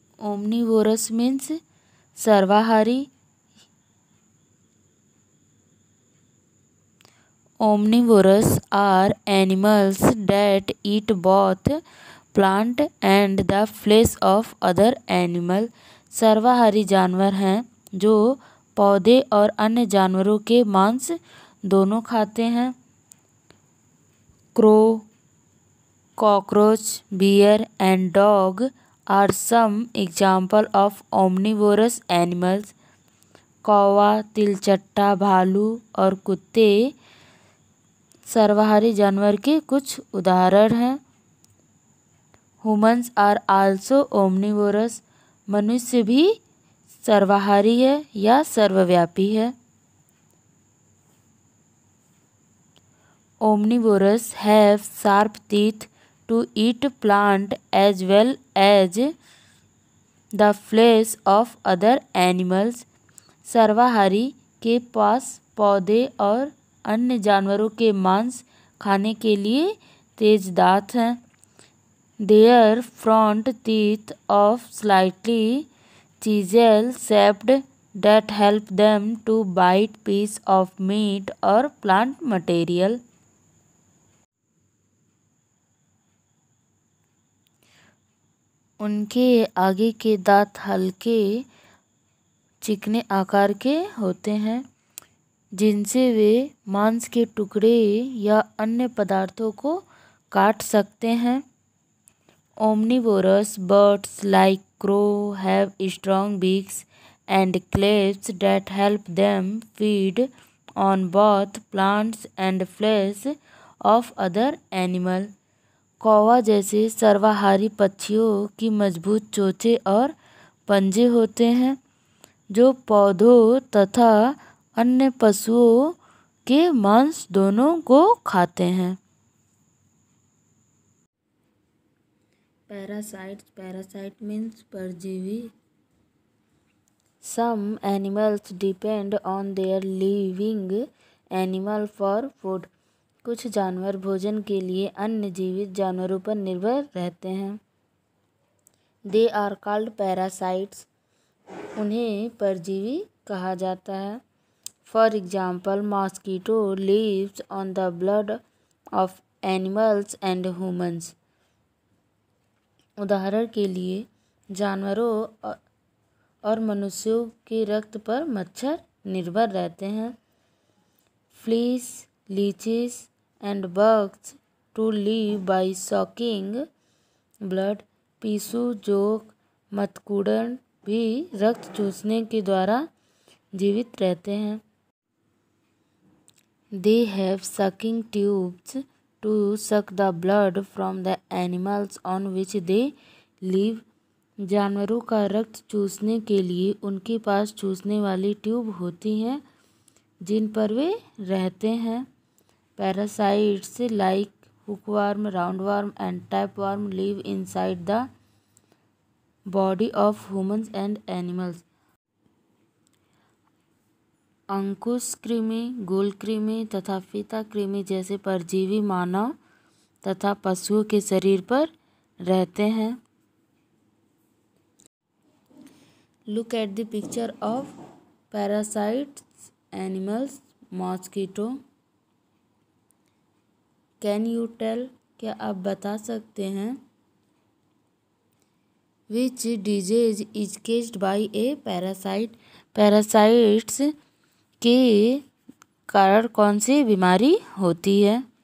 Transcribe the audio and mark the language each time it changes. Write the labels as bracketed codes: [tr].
[en] Omnivorous means सर्वाहारी. Omnivorous are animals that eat both plant and the flesh of other animal. [hi] सर्वाहारी जानवर हैं जो पौधे और अन्य जानवरों के मांस दोनों खाते हैं. [en] Crow, cockroach, bear and dog are some example of omnivorous animals. [hi] कौवा, तिलचट्टा, भालू और कुत्ते सर्वाहारी जानवर के कुछ उदाहरण हैं. [en] Humans are also omnivorous. [hi] मनुष्य भी सर्वाहारी है या सर्वव्यापी है. [en] Omnivorous have sharp teeth to eat plant as well as the flesh of other animals. [hi] सर्वाहारी के पास पौधे और अन्य जानवरों के मांस खाने के लिए तेज दांत हैं. [en] Their front teeth of slightly chisel shaped that help them to bite piece of meat or plant material. [hi] उनके आगे के दांत हल्के चिकने आकार के होते हैं जिनसे वे मांस के टुकड़े या अन्य पदार्थों को काट सकते हैं। [en] Omnivorous birds like crow have strong beaks and claws that help them feed on both plants and flesh of other animals. [hi] कौवा जैसे सर्वाहारी पक्षियों की मजबूत चोंचें और पंजे होते हैं जो पौधों तथा अन्य पशुओं के मांस दोनों को खाते हैं। [en] Parasite means परजीवी। Some animals depend on their living animal for food. [hi] कुछ जानवर भोजन के लिए अन्य जीवित जानवरों पर निर्भर रहते हैं। [en] They are called parasites. [hi] उन्हें परजीवी कहा जाता है। [en] For example, mosquito lives on the blood of animals and humans. [hi] उदाहरण के लिए जानवरों और मनुष्यों के रक्त पर मच्छर निर्भर रहते हैं। [en] Fleas, leeches and bugs to live by sucking blood. [hi] पिस्सू, जोक, मत्कुड़न भी रक्त चूसने के द्वारा जीवित रहते हैं। [en] They have sucking tubes to suck the blood from the animals on which they live. [hi] जानवरों का रक्त चूसने के लिए उनके पास चूसने वाली ट्यूब होती हैं जिन पर वे रहते हैं। [en] Parasites like hookworm, roundworm and tapeworm live inside the body of humans and animals. [hi] अंकुश कृमि, गोल कृमि तथा फीता कृमि जैसे परजीवी मानव तथा पशुओं के शरीर पर रहते हैं। [en] Look at the picture of parasites animals. Mosquito. Can you tell? [hi] क्या आप बता सकते हैं? [en] Which disease is caused by a parasite? [hi] Parasites के कारण कौन सी बीमारी होती है?